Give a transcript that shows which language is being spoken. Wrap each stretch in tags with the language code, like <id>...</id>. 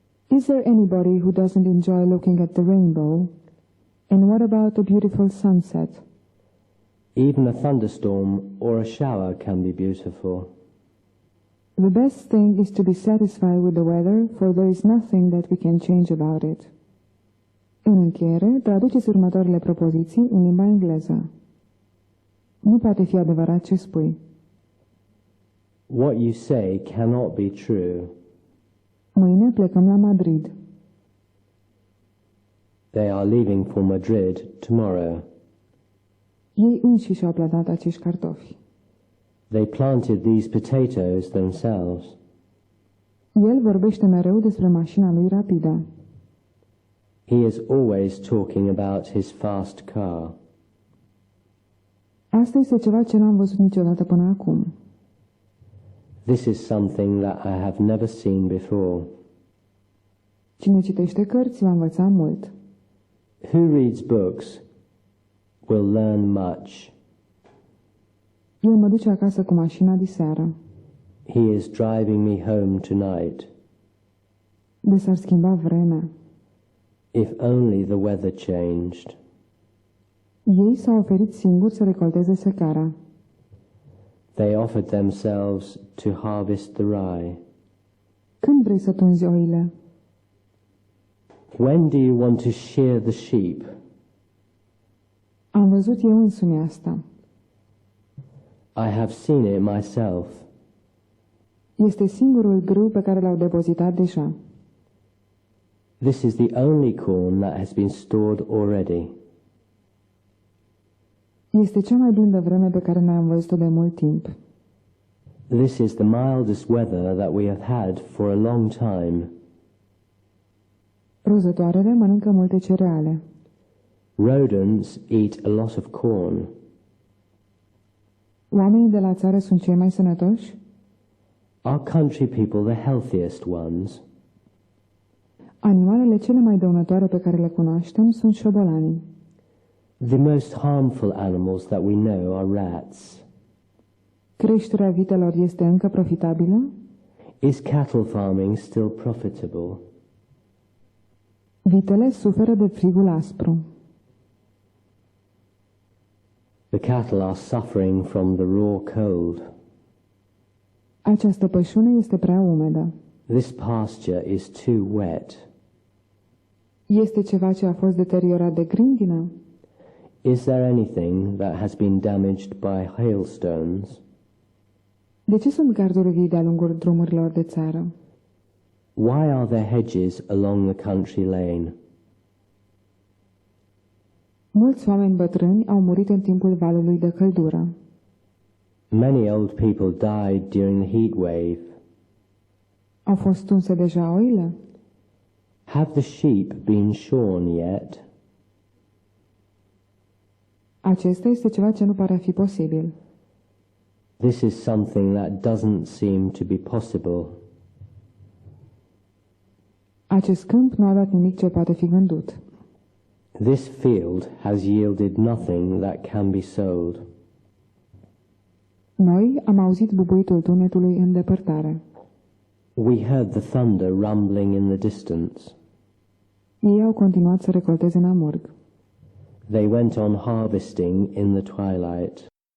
<en>Is there anybody who doesn't enjoy looking at the rainbow? And what about a beautiful sunset? Even a thunderstorm or a shower can be beautiful. The best thing is to be satisfied with the weather, for there is nothing that we can change about it.</en> <ro>În încheiere, traduceți următoarele propoziții în limba engleză. Nu poate fi adevărat ce spui.</ro> <en>What you say cannot be true.</en> <ro>Mâine plecăm la Madrid.</ro> <en>They are leaving for Madrid tomorrow.</en> <ro>Ei înșiși au plantat acești cartofi.</ro> <en>They planted these potatoes themselves.</en> <ro>El vorbește mereu despre mașina lui rapidă.</ro> <en>He is always talking about his fast car.</en> <ro>Asta este ceva ce n-am văzut niciodată până acum.</ro> <en>This is something that I have never seen before.</en> <ro>Cine citește cărți va învăța mult.</ro> <en>Who reads books will learn much.</en> <ro>El mă duce acasă cu mașina diseară.</ro> <en>He is driving me home tonight.</en> <ro>De s-ar schimba vremea.</ro> <en>If only the weather changed.</en> <ro>Ei s-au oferit singuri să recolteze secara.</ro> <en>They offered themselves to harvest the rye.</en> <ro>Când vrei să tunzi oile?</ro> <en>When do you want to shear the sheep?</en> <ro>Am văzut eu însumi asta.</ro> <en>I have seen it myself.</en> <ro>Este singurul grâu pe care l-au depozitat deja.</ro> <en>This is the only corn that has been stored already.</en> <ro>Este cea mai blândă vreme pe care noi am văzut-o de mult timp.</ro> <en>This is the mildest weather that we have had for a long time.</en> <ro>Rozătoarele mănâncă multe cereale.</ro> <en>Rodents eat a lot of corn.</en> <ro>Oamenii de la țară sunt cei mai sănătoși?</ro> <en>Are country people the healthiest ones?</en> <ro>Animalele cele mai dăunătoare pe care le cunoaștem sunt șobolanii.</ro> <en>The most harmful animals that we know are rats.</en> <ro>Creșterea vitelor este încă profitabilă?</ro> <en>Is cattle farming still profitable?</en> <ro>Vitele suferă de frigul aspru.</ro> <en>The cattle are suffering from the raw cold.</en> <ro>Această pășune este prea umedă.</ro> <en>This pasture is too wet.</en> <ro>Este ceva ce a fost deteriorat de grindină?</ro> <en>Is there anything that has been damaged by hailstones?</en> <ro>De ce sunt garduri vii de-a lungul drumurilor de țară?</ro> <en>Why are there hedges along the country lane?</en> <ro>Mulți oameni bătrâni au murit în timpul valului de căldură.</ro> <en>Many old people died during the heat wave.</en> <ro>Au fost tunse deja oile?</ro> <en>Have the sheep been shorn yet?</en> <ro>Acesta este ceva ce nu pare a fi posibil.</ro> <en>This is something that doesn't seem to be possible.</en> <ro>Acest câmp nu a dat nimic ce poate fi vândut.</ro> <en>This field has yielded nothing that can be sold.</en> <ro>Noi am auzit bubuitul tunetului în depărtare.</ro> <en>We heard the thunder rumbling in the distance.</en> <ro>Ei au continuat să recolteze în amurg.</ro> <en>They went on harvesting in the twilight.</en>